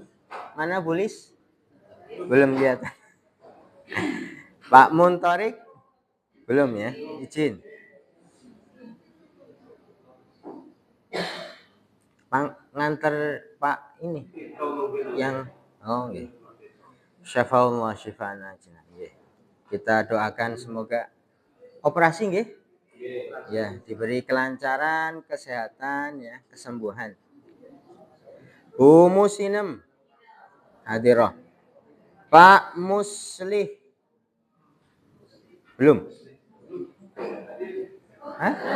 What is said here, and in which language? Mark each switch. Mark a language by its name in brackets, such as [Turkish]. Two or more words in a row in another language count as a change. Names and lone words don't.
[Indonesian] Mana Bu Lis? Belum lihat. Pak Muntorik belum ya, izin. Nganter Pak ini yang gitu. [Arabic] Syafa'ullah syifa'ana nggih. [Indonesian] Kita doakan semoga operasi nggih. Ya, diberi kelancaran, kesehatan ya, kesembuhan. Bu Musinem hadirah. Pak Muslih belum. Hah?